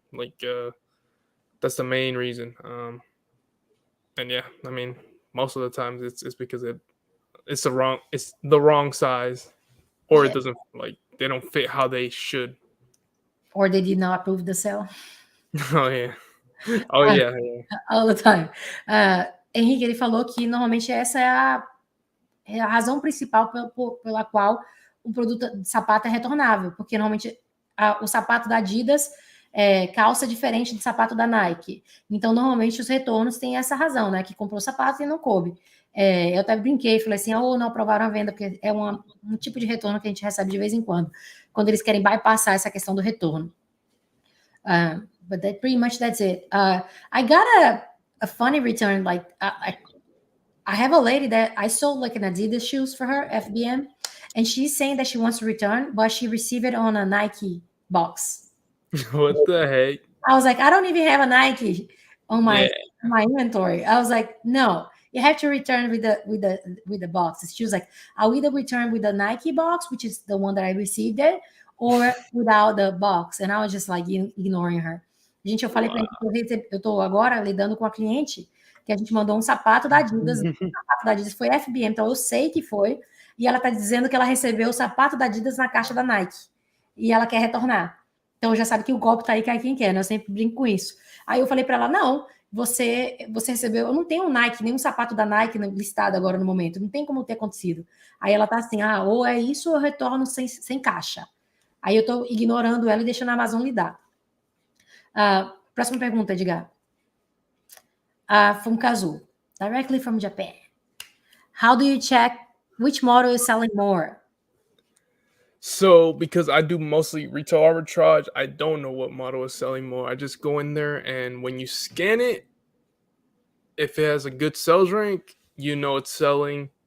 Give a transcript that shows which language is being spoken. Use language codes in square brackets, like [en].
[en] Like that's the main reason. And yeah, I mean, most of the times it's because it's the wrong size, or it doesn't like they don't fit how they should. Or they did not approve the sale? Oh yeah. Oh yeah, yeah. All the time. [pt] Henrique, ele falou que normalmente essa é a razão principal pela qual um produto de sapato é retornável, porque normalmente o sapato da Adidas calça diferente do sapato da Nike. Então, normalmente, os retornos têm essa razão, né? Que comprou o sapato e não coube. Eu até brinquei, falei assim, não aprovaram a venda, porque é um tipo de retorno que a gente recebe de vez em quando eles querem bypassar essa questão do retorno. But pretty much that's it. I got a funny return, like I have a lady that I sold like an Adidas shoes for her, FBM, and she's saying that she wants to return, but she received it on a Nike box. What the heck? I was like, I don't even have a Nike on my inventory. I was like, no, you have to return with the box. She was like, I'll either return with the Nike box, which is the one that I received it, or without the box. And I was just like ignoring her. Gente, eu falei pra gente, eu tô agora lidando com a cliente que a gente mandou um sapato da Adidas. O sapato da Adidas foi FBM, então eu sei que foi. E ela tá dizendo que ela recebeu o sapato da Adidas na caixa da Nike. E ela quer retornar. Então já sabe que o golpe tá aí, cai quem quer, né? Eu sempre brinco com isso. Aí eu falei para ela, não, você recebeu, eu não tenho um Nike, nenhum sapato da Nike listado agora no momento, não tem como ter acontecido. Aí ela tá assim, ou é isso ou eu retorno sem caixa. Aí eu tô ignorando ela e deixando a Amazon lidar. Próxima pergunta, Edgar. [en] From Kazu, directly from Japan. How do you check which model is selling more? So, because I do mostly retail arbitrage, I don't know what model is selling more. I just go in there, and when you scan it, if it has a good sales rank, you know it's selling.